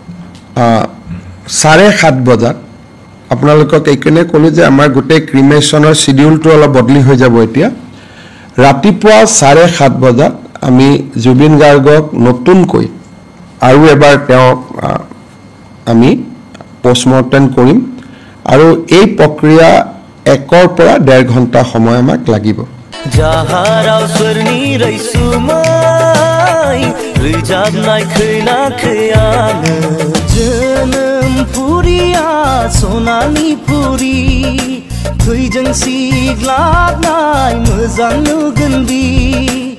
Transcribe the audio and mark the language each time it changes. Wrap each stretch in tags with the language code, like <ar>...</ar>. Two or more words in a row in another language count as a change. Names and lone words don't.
<as>7:30 বজাত আপোনালোকক এইকাৰণে ক'লোঁ যে আমাৰ গোটেই ক্ৰিমেশ্যনৰ শিডিউলটো অলপ বদলি হৈ যাব এতিয়া ৰাতিপুৱা 7:30 বজাত আমি জুবিন গাৰ্গক নতুনকৈ আৰু এবাৰ তেওঁক আমি পষ্টমৰ্টেম কৰিম আৰু এই প্ৰক্ৰিয়া 1 পৰা 1.5 ঘণ্টা সময় আমাক লাগিব</as> <brx>जाहाराव सोरनि रैसुमै रोजाबनाय खोनाखै आङो जोनोम फुरिया सनानि फुरि थैजों सिग्लाबनाय मोजां नुगोन बि</brx>